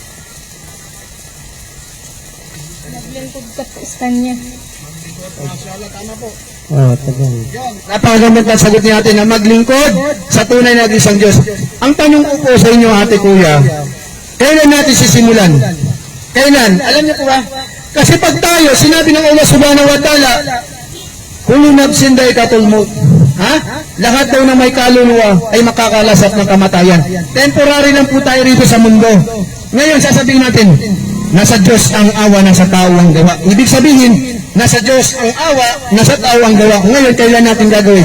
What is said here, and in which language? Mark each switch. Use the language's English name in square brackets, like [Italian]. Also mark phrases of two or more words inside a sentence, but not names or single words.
[Filipino] Naglingkod ka po sa Kanya. Tagal. Napakagandang ang sagot natin na maglingkod sa tunay na isang Diyos. Ang tanong ko po sa inyo, ate kuya, kailan natin sisimulan? Kailan? Alam niyo po ba? Kasi pag tayo, sinabi ng Allah [Arabic] سبحانه وتعالى, كل نفس ذائقة الموت. [Filipino] Ha? Lahat daw na may kaluluwa ay makakalasap ng kamatayan. Temporary lang po tayo rito sa mundo. Ngayon, sasabihin natin, nasa Diyos ang awa, nasa tao ang gawa. Ibig sabihin, nasa Diyos ang awa, nasa tao ang gawa. Ngayon, kailan natin gagawin?